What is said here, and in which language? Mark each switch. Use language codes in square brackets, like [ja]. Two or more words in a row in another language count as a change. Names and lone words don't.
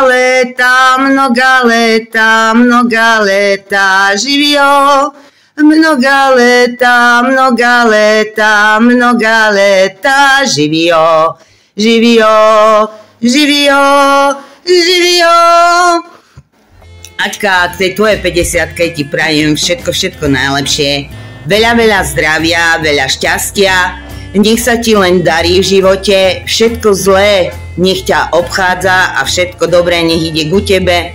[sr] leta, mnoga leta, mnoga leta, živio, mnoga leta, mnoga leta, mnoga leta, živio, živio, živio, živio. [sk] Ačka, k tej tvojej 50-ke ti prajem všetko najlepšie, veľa zdravia, veľa šťastia. Nech sa ti len darí v živote, všetko zlé nech ťa obchádza a všetko dobré nech ide ku tebe.